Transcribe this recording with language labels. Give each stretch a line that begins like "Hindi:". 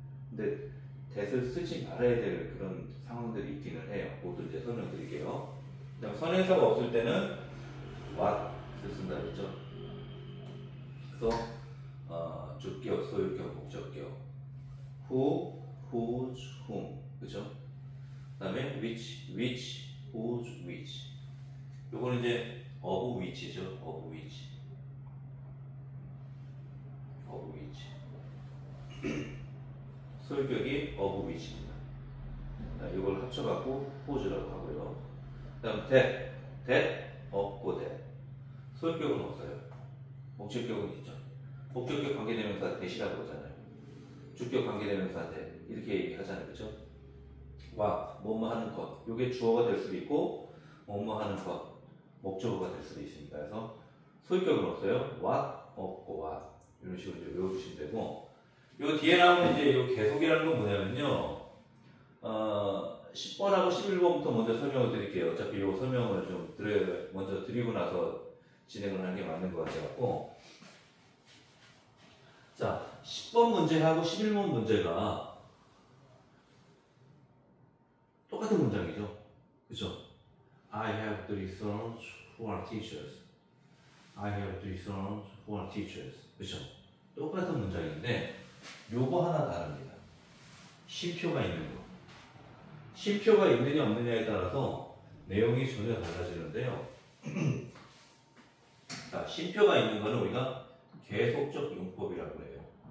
Korean: 근데 대을 쓰지 말아야 될 그런 상황들이 있기는 해요. 그것도 이제 설명드릴게요. 그다음 선행사가 없을 때는 what을 쓴다 그랬죠. 그래서 주격, 소유격, 목적격, who, whose, whom, 그죠? 그다음에 which, whose, which. 요거는 이제 of which죠. of which. 소유격이 of which입니다. 이걸 합쳐갖고 whose라고 하고요. 그 다음 that 없고 that. 소유격은 없어요. 목적격은 있죠. 목적격 관계대명사 that이라고 그러잖아요. 주격 관계대명사 that 이렇게 얘기하잖아요. 그렇죠? what, 뭐뭐 하는 것. 이게 주어가 될 수도 있고 뭐뭐 하는 것, 목적어가 될 수도 있습니다. 그래서 소유격은 없어요. what, 없고 what. 이런 식으로 이제 외워주시면 되고, 요 뒤에 나오는 이제 요 계속이라는 건 뭐냐면요, 10번하고 11번부터 먼저 설명을 드릴게요. 어차피 요 설명을 좀 먼저 드리고 나서 진행을 하는 게 맞는 것 같아갖고. 자, 10번 문제하고 11번 문제가 똑같은 문장이죠. 그죠?
English: I have three sons who are teachers. I have three sons who are teachers.
Korean: 그죠? 똑같은 문장인데 요거 하나 다릅니다. 쉼표가 있는 거. 쉼표가 있느냐 없느냐에 따라서 내용이 전혀 달라지는데요. 자, 쉼표가 있는 거는 우리가 계속적 용법이라고 해요.